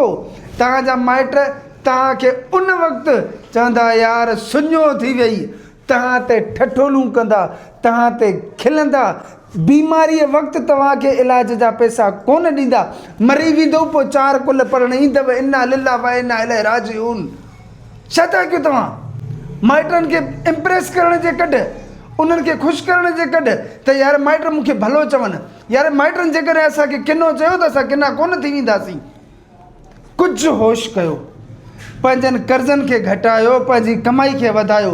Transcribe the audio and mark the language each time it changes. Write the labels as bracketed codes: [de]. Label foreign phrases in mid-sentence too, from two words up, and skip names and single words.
[sd] तव्हांजा माइट तव्हांखे उन वक़्तु चवंदा यार सुञो थी वई, तव्हां ते ठठोलूं कंदा, तव्हां ते खिलंदा। बीमारीअ वक़्तु तव्हांखे इलाज जा पैसा कोन ॾींदा। मरी वेंदो पोइ 4 कुल पढ़ण ईंदव [ar] إنا لله وإنا إليه راجعون. [sd] छा था कयो तव्हां? माइटनि खे इम्प्रेस करण जे कॾहिं, उन्हनि खे ख़ुशि करण जे कॾहिं त यार माइट मूंखे भलो चवनि। यार माइटनि जेकॾहिं असांखे किनो चयो त असां किना कोन थी वेंदासीं। कुझु होश कयो, पंहिंजनि कर्ज़नि खे घटायो, पंहिंजी कमाई खे वधायो।